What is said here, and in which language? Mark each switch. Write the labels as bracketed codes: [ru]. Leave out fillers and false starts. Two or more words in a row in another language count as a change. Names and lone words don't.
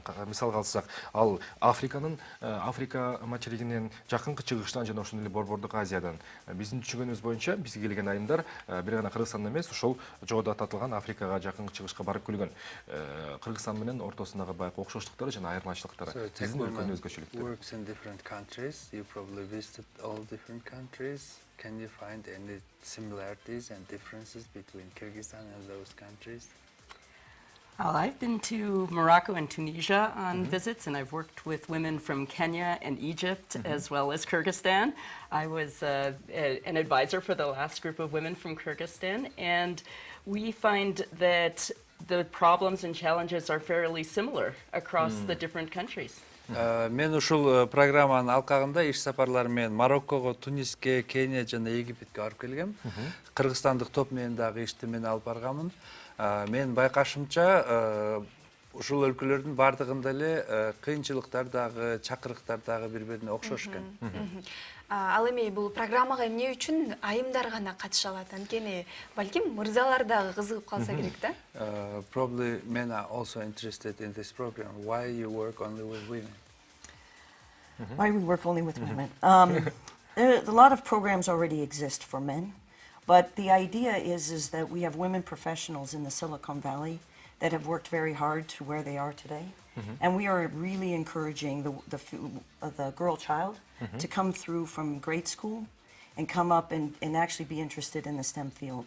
[ky] Мисалга алсак, ал Африка материгинен, жакынкы чыгыштан жана ошондой эле Борбордук Азиядан. Биздин түшүнгөнүбүз боюнча бизге келген айымдар бир гана Кыргызстанда эмес, ошол жогоруда аталган Африкага, жакынкы чыгышка барып келген. Кыргызстан менен ортосундагы байкы окшоштуктары жана айырмачылыктары. Биздин өлкөнүн өзгөчөлүктөрү. [en] Works in different countries. You probably visited all different countries. Can you find any similarities and differences between Kyrgyzstan and those countries? Well, I've been to Morocco and Tunisia on visits, and I've worked with women from Kenya and Egypt, as well as Kyrgyzstan. I was an advisor for the last group of women from Kyrgyzstan, and we find that the problems and challenges are fairly similar across the different countries. [ky] Мен ушул программанын алкагында иш сапарлары менен Мароккого, Туниске, Кения жана Египетке барып келгем. Кыргызстандык топ менен дагы ишти мен алып барганмын. Мен байкашымча ушул өлкөлөрдүн бардыгында эле кыйынчылыктар дагы, чакырыктар дагы бири-бирине окшош экен. Ал эми бул программага эмне үчүн айымдар гана катыша алат? Анткени балким мырзалар дагы кызыгып калса керек да? [en] Probably men are also interested in this program. Why you work only with women? Why we work only with women? A lot of programs already exist for men, but the idea is that we have women professionals in the Silicon Valley that have worked very hard to where they are today, and we are really encouraging the girl child to come through from grade school and come up and actually be interested in the STEM fields.